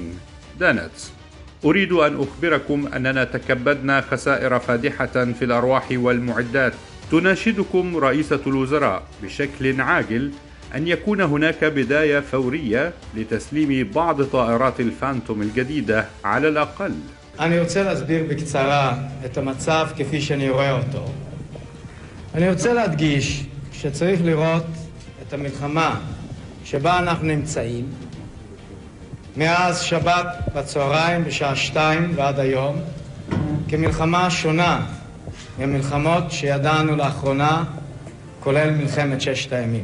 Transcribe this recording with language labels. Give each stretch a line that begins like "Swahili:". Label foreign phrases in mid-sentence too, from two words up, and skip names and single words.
Arabic: دانتس: أريد أن أخبركم أننا تكبدنا خسائر فادحة في الأرواح والمعدات. تناشدكم رئيسة الوزراء بشكل عاجل أن يكون هناك بداية فورية لتسليم بعض طائرات الفانتوم الجديدة على الأقل.
Hebrew: אני רוצה להסביר בקצרה את המצב כפי שאני רואה אותו. אני רוצה להדגיש שצריך לראות את המלחמה שבה אנחנו נמצאים מאז שבת בצהריים בשעה 2 ועד היום כמלחמה שונה ממלחמות שידענו לאחרונה, כולל מלחמת ששת הימים.